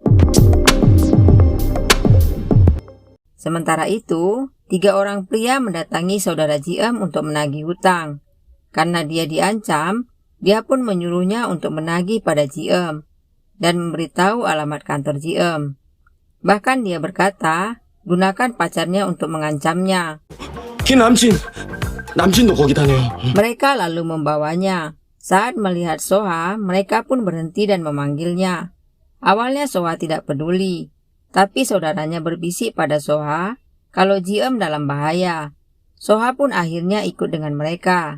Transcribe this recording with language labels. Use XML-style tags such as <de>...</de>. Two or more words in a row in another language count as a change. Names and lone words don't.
<id>Sementara itu, 3 orang pria mendatangi saudara Ji-eum untuk menagih hutang. Karena dia diancam, dia pun menyuruhnya untuk menagih pada Ji-eum dan memberitahu alamat kantor Ji-eum. Bahkan dia berkata, gunakan pacarnya untuk mengancamnya.</id> <ko>남친도 거기 다녀요.</ko> <id>Mereka lalu membawanya. Saat melihat Soha, mereka pun berhenti dan memanggilnya. Awalnya Soha tidak peduli, tapi saudaranya berbisik pada Soha kalau Ji-eum dalam bahaya. Soha pun akhirnya ikut dengan mereka.</id>